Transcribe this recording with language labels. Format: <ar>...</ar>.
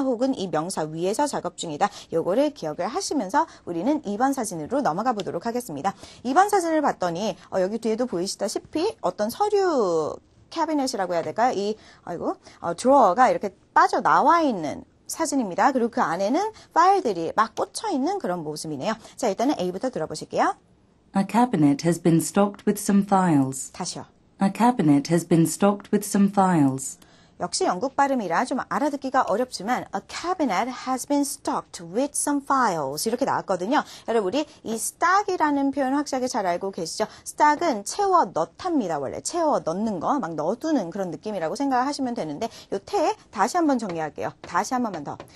<ko>혹은 이 명사 위에서 작업 중이다. 요거를 기억을 하시면서 우리는 2번 사진으로 넘어가 보도록 하겠습니다. 2번 사진을 봤더니 여기 뒤에도 보이시다시피 어떤 서류 캐비넷이라고 해야 될까요? 드로어가 이렇게 빠져나와 있는 사진입니다. 그리고 그 안에는 파일들이 막 꽂혀 있는 그런 모습이네요. 자, 일단은 A부터 들어보실게요.</ko> <en>A cabinet has been stocked with some files.</en> <ko>다시요.</ko> <en>A cabinet has been stocked with some files.</en> <ko>역시 영국 발음이라 좀 알아듣기가 어렵지만</ko> <en>a cabinet has been stocked with some files</en> <ko>이렇게 나왔거든요. 여러분 우리 이 stock이라는 표현 확실하게 잘 알고 계시죠? stock은 채워 넣답니다. 원래 채워 넣는 거 막 넣어두는 그런 느낌이라고 생각하시면 되는데 요 태 다시 한번 정리할게요. 다시 한 번만 더.</ko>